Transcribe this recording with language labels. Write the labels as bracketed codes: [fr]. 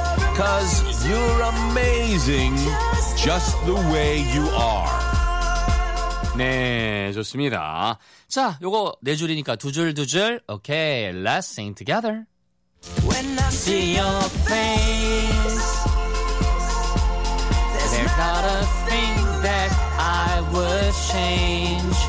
[en] Because you're amazing just the way you are. [ko] 네, 좋습니다. 자, 요거 네 줄이니까 두 줄 두 줄. [en] Okay, let's sing together. When I see your face, there's not a thing that I would change.